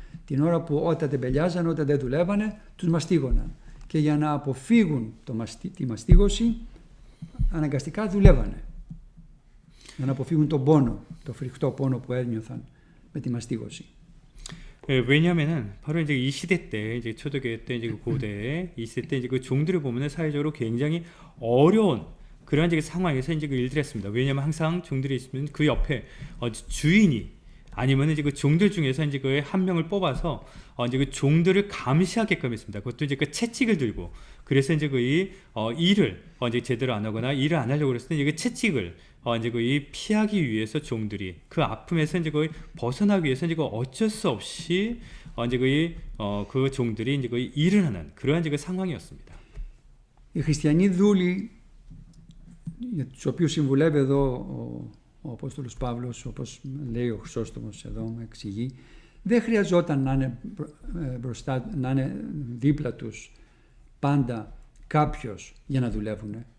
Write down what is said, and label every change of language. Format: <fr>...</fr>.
<el>Την ώρα που όταν τεμπελιάζαν, όταν δεν δουλεύανε, τους μαστίγωναν. Και για να αποφύγουν τη μαστίγωση, αναγκαστικά δουλεύανε. Για να αποφύγουν τον πόνο, το φρικτό πόνο που ένιωθαν με τη μαστίγωση.</el> <ko>왜냐하면은 바로 이제 이 시대 때 이제 초대교회 때 이제 고대 이 시대 때 이제 그 종들을 보면은 사회적으로 굉장히 어려운 그런 이제 상황에서 이제 그 일들을 했습니다. 왜냐하면 항상 종들이 있으면 그 옆에 주인이 아니면 이제 그 종들 중에서 이제 그 한 명을 뽑아서 이제 그 종들을 감시하게끔 했습니다. 그것도 이제 그 채찍을 들고 그래서 이제 그 일을 이제 제대로 안 하거나 일을 안 하려고 그랬을 때 이제 그 채찍을 이제 그 피하기 위해서 종들이 그 아픔에서 이제 거의 벗어나기 위해서 이제 그 어쩔 수 없이 이제 그 종들이 이제 그 일을 하는 그러한 이제 그 상황이었습니다.</ko> <el>Οι χριστιανοί δούλοι για τους οποίους συμβουλεύει εδώ ο Απόστολος Παύλος, όπως λέει ο Χρυσόστομος εδώ, με εξηγεί, δεν χρειαζόταν να είναι μπροστά, να είναι δίπλα τους πάντα κάποιος για να δουλεύουν.</el>